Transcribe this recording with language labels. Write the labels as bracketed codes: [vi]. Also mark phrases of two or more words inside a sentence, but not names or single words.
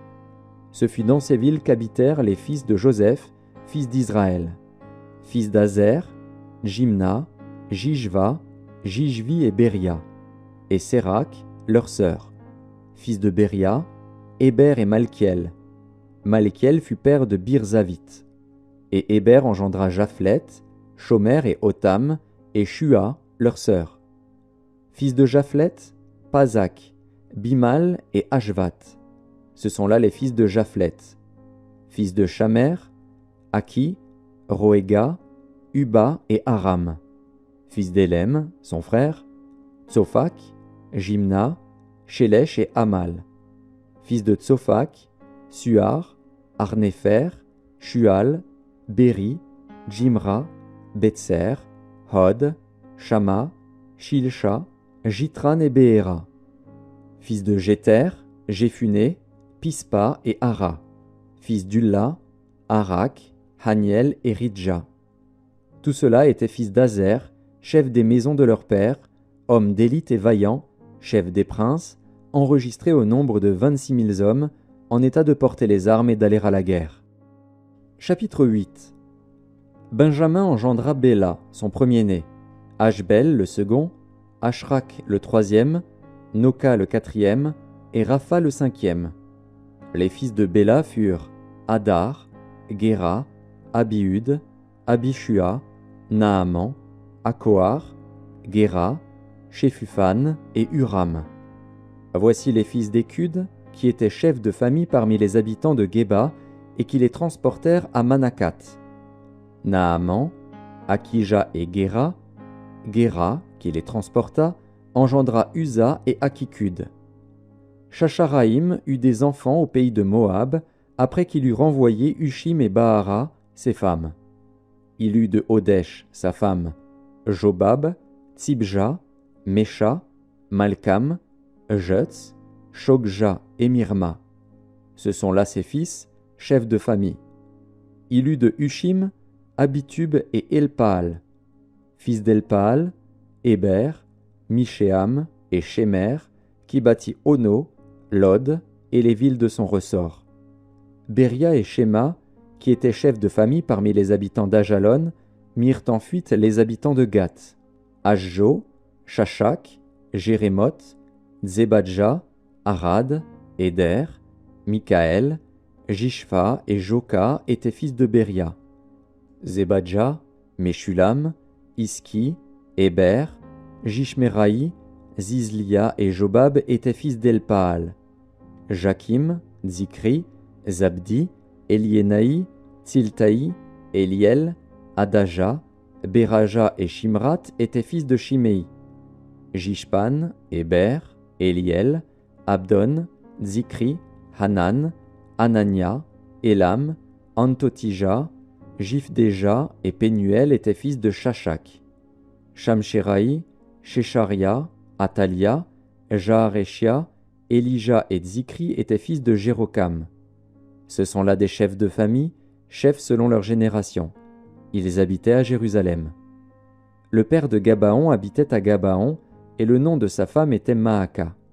[fr] Ce fut dans ces villes qu'habitèrent les fils de Joseph, fils d'Israël. Fils d'Azer, Jimna, Jishva, Jishvi et Béria, et Sérac, leur sœur. Fils de Béria, Héber et Malkiel. Malkiel fut père de Birzavit. Et Héber engendra Japhlet, Shomer et Otam, et Shua, leur sœur. Fils de Japhlet, Pazak, Bimal et Ashvat. Ce sont là les fils de Japhlet. Fils de Shamer, Aki, Roéga, Uba et Aram. Fils d'Élem, son frère, Tsophak, Jimna, Shélech et Amal. Fils de Tsophak, Suar, Arnéfer, Shual, Béri, Jimra, Betser, Hod, Shama, Shilsha, Jitran et Béhéra. Fils de Jéter, Jéphuné, Pispa et Ara. Fils d'Ulla, Arak, Haniel et Ridja. Tout cela était fils d'Azer, chef des maisons de leur père, homme d'élite et vaillant, chef des princes, enregistré au nombre de 26 000 hommes, en état de porter les armes et d'aller à la guerre. Chapitre 8. Benjamin engendra Béla, son premier-né, Ashbel le second, Ashrach le troisième, Noka le quatrième, et Rapha le cinquième. Les fils de Béla furent Hadar, Géra, Abihud, Abishua, Naaman, Akoar, Géra, Shéphuphane et Huram. Voici les fils d'Écud, qui étaient chefs de famille parmi les habitants de Géba, et qui les transportèrent à Manakat. Naaman, Akija et Géra, Géra, qui les transporta, engendra Uza et Akikud. Shacharaïm eut des enfants au pays de Moab, après qu'il eut renvoyé Hushim et Bahara, ses femmes. Il eut de Hodesh, sa femme, Jobab, Tsibja, Mesha, Malkam, Jutz, Shogja et Mirma. Ce sont là ses fils, chefs de famille. Il eut de Hushim, Abitub et Elpaal. Fils d'Elpaal, Héber, Mishéam et Shemer, qui bâtit Ono, Lod et les villes de son ressort. Béria et Shema, qui étaient chefs de famille parmi les habitants d'Ajalon, mirent en fuite les habitants de Gath. Ashjo, Shashak, Jérémoth, Zebadja, Arad, Éder, Mikaël, Jishpha et Joka étaient fils de Béria. Zebadja, Meshulam, Iski, Héber, Jishmeraï, Zizlia et Jobab étaient fils d'Elpaal. Jakim, Zikri, Zabdi, Eliénaï, Tsiltaï, Eliel, Adaja, Béraja et Shimrat étaient fils de Shimei. Jishpan, Héber, Eliel, Abdon, Zikri, Hanan, Anania, Elam, Antotija, Jifdeja et Pénuel étaient fils de Shashak. Shamsheraï, Shecharia, Atalia, Jaareshia, Elija et Zikri étaient fils de Jérokam. Ce sont là des chefs de famille, chefs selon leur génération. Ils habitaient à Jérusalem. Le père de Gabaon habitait à Gabaon, et le nom de sa femme était Maaka.